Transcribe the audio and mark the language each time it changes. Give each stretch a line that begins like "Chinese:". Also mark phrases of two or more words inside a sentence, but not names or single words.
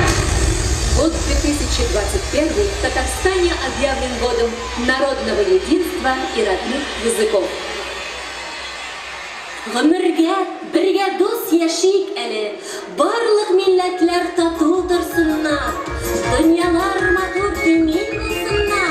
Russian: Год 2021 в Татарстане объявлен годом народного единства искусства и родных языков.
Tatar: Гомергә бергә дус яшик әле, барлык милләтләр тату торсыннар, дөньялар матур тимин булсыннар.